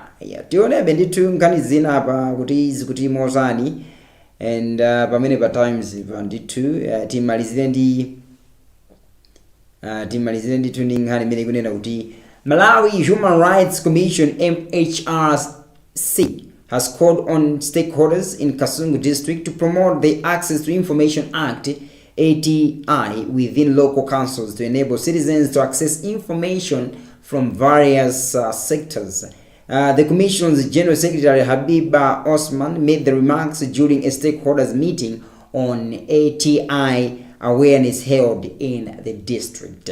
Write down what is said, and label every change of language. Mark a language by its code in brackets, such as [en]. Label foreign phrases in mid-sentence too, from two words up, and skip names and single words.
[ny] Tionebe ndithu nkhani zina apa kuti zikuti motani and pamene pa times ndithu timalizire ndithu ndi nkhani imene ikunena kuti [en] Malawi Human Rights Commission MHRC has called on stakeholders in Kasungu district to promote the Access to Information Act ATI within local councils to enable citizens to access information from various sectors. The Commission's General Secretary Habiba Osman made the remarks during a stakeholders meeting on ATI awareness held in the district.